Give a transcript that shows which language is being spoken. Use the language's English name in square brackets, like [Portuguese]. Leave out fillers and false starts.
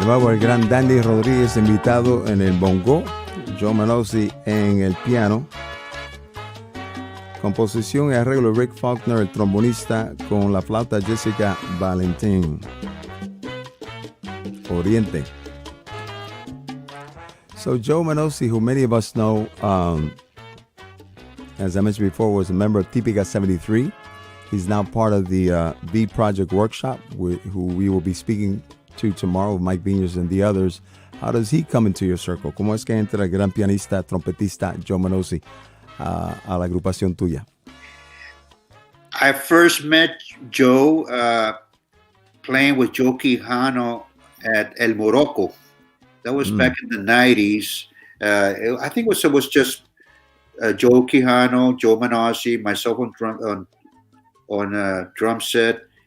[Spanish] El gran Dandy Rodríguez invitado en el bongo, Joe Manosi en el piano, composición y arreglo Rick Faulkner, el trombonista, con la flauta Jessica Valentin. Oriente. [English] So Joe Manosi, who many of us know, as I mentioned before, was a member of Típica 73. He's now part of the V Project Workshop, who we will be speaking to tomorrow with Mike Viñas and the others. How does he come into your circle? [Spanish] ¿Cómo es que entra el gran pianista, trompetista Joe Manosi a la agrupación tuya? [English] I first met Joe playing with Joe Quijano at El Morocco. That was back in the 90s. I think it was just Joe Quijano, Joe Manosi, myself on drum set.